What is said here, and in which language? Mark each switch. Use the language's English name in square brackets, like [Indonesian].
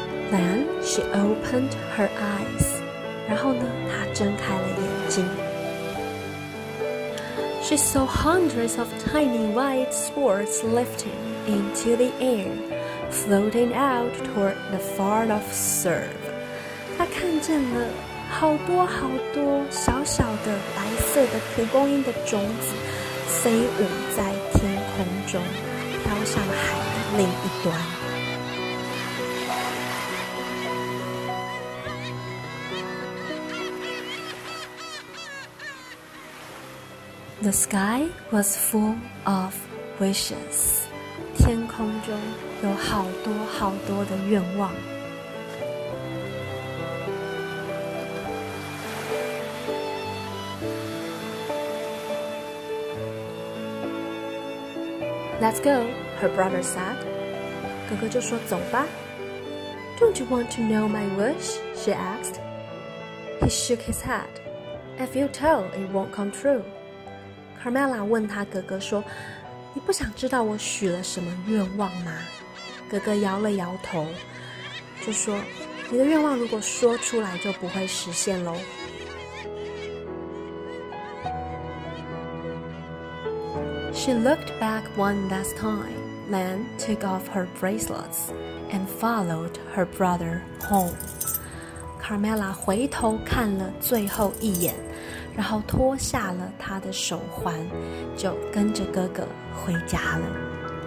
[English] Then she opened her eyes. [Chinese] 然后呢，她睁开了眼睛。 [English] She saw hundreds of tiny white swords lifting into the air, floating out toward the far-off surf. [Chinese] 她看见了好多好多小小的白色的蒲公英的种子，飞舞在天空中，飘向海的另一端。 [English] The sky was full of wishes. [Chinese] 天空中有好多好多的愿望。 [English] Let's go, her brother said. [Chinese] 哥哥就说走吧。 [English] Don't you want to know my wish? She asked. He shook his head. If you tell, it won't come true. [Chinese] Carmela 问他哥哥说：“你不想知道我许了什么愿望吗？” 哥哥摇了摇头，就说：“你的愿望如果说出来就不会实现咯。” [English] She looked back one last time, then took off her bracelets and followed her brother home. [Chinese] Carmela 回头看了最后一眼。然后脱下了他的手环，就跟着哥哥回家了。